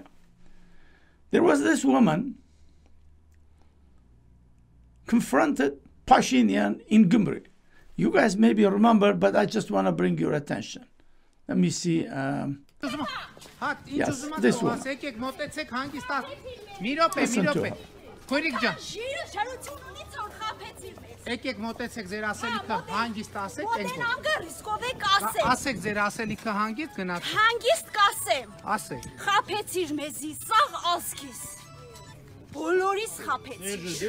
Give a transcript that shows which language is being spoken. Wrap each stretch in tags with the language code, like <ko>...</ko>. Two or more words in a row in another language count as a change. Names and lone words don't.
<en>There was this woman confronted Pashinyan in Gyumri. You guys maybe remember, but I just want to bring your attention. Let me see. Yes, this one. Listen to her.</en> <hy>Եկեք մոտեցեք ձեր ասելիքը հանգիստ ասեք, ասեք ձեր ասելիքը հանգիստ գնացեք։ Հանգիստ կասեմ։ ասեմ։ Ասե։ Խափեցիր մեզի սաղ ազգիս։ Բոլորիս խափեցիր։</hy>